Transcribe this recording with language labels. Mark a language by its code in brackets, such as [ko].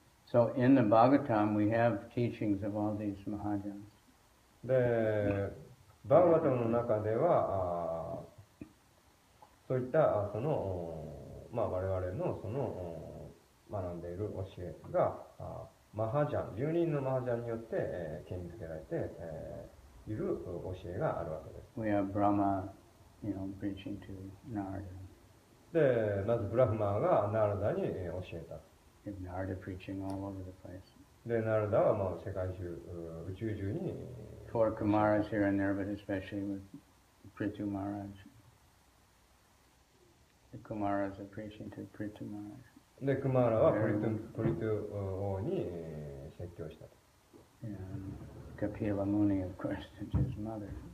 [en] So in the Bhagavatam we have teachings of all these Mahajans. [ja] で、バーガバタムの中ではそういったその我々のその学んでいる教えがマハジャン、10人のマハジャンによって、権威づけられて、いる教えがあるわけです。 [en] We have Brahma, preaching to Narada. [ja] で、まずブラフマーがナルダに教えた。 [en] Narada preaching all over the place. [ja] で、ナルダは世界中、宇宙中に [en] Four Kumaras here and there, but especially with Prithu Maharaj. The Kumaras are preaching to Prithu Maharaj. [ja] で、クマーラはプリトゥ王に説教したと。 [en] Kapila Muni, of course, is his mother.